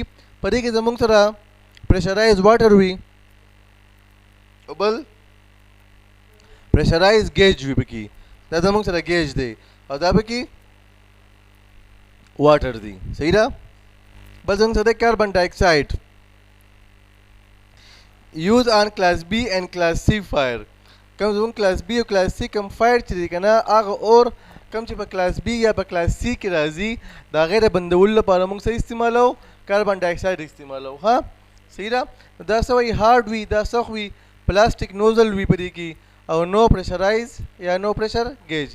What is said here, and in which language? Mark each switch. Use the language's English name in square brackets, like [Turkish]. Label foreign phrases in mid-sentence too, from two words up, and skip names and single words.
[Pashto] په دې کې زمونږ سره [English] pressurized water [Pashto] وي او بل [English] pressurized gauge [Pashto] وي پکې. دا زمونږ سره گیج دی او دا پکې واټر دی. صحیح ده؟ بل زمونږ سره [English] carbon dioxide use on class B and class C fire. [Pashto] کوم زمونږ [English] class B [Pashto] او [English] class C [Pashto] کوم فایر چې دی که نه هغه اور کوم چې په [English] class B [Pashto] یا په [English] class C [Pashto] کې راځي د هغې د بندولو لپاره موږ څه استعمالوو؟ [English] carbon dioxide استعمالوو. [Pashto] ها صحیح ده؟ دا څه وایي؟ هارډ وي، دا سخت وي، [English] plastic nozzle [Pashto] وي په دې کې او [English] no pressurized [Pashto] یا [English] no pressure gauge.